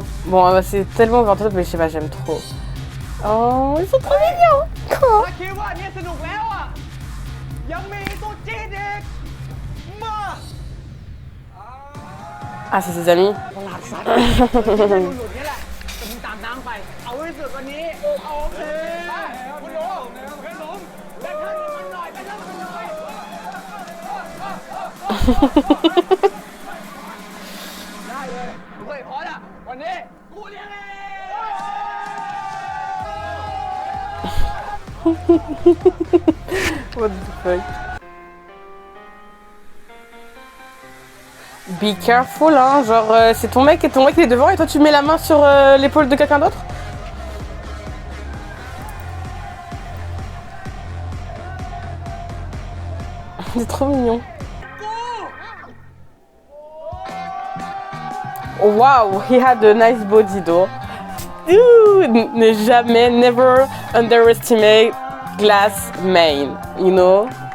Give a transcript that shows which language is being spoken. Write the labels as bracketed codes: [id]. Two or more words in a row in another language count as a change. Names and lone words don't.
[fr] Bon, c'est tellement grand, mais je sais pas, j'aime trop. Oh, ils sont trop mignons. [th] ถ้าคิดว่าเนี่ยสนุกแล้วอ่ะ ยังมีตัวจี๊ดอีกมา [fr] Ah, c'est ses amis. [th] หลุดนี่แหละจะมึงตามน้ำไป เอาให้สุดวันนี้ เอาโอเคไปคุณโลให้ล้มเล่นให้มันหน่อยไปเล่นมันหน่อยได้เลยเฮ้ยพอละวันนี้กูเลี้ยงเอง [en] What the fuck? Be careful, [fr] hein. Genre, c'est ton mec et ton mec il est devant et toi tu mets la main sur l'épaule de quelqu'un d'autre? C'est trop mignon. [en] Wow, he had a nice body though. [fr] Ne jamais, [en] never underestimate glass main, you know?